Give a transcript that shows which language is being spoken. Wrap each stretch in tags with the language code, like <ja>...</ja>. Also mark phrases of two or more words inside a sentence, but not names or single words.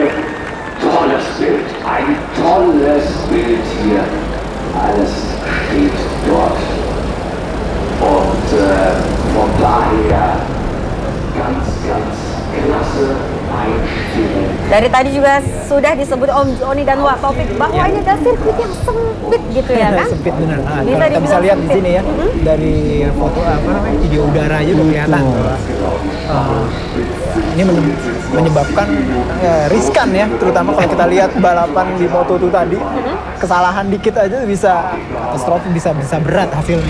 <de>Tolles Bild, ein tolles Bild hier. Alles steht dort. Und von daher ganz klasse Einstellung.</de> <id>Dari tadi juga sudah disebut Om Joni dan Wak Taufik bahwa ini adalah sirkuit yang sempit gitu ya kan? Sempit benar. Nah, Bisa kalau kita bisa dibilang lihat di sempit. sini ya dari foto video udara aja udah kelihatan bahwa ini menyebabkan riskan ya, terutama kalau kita lihat balapan di Moto2 tadi, kesalahan dikit aja bisa katastrofi, bisa berat hasilnya.</id>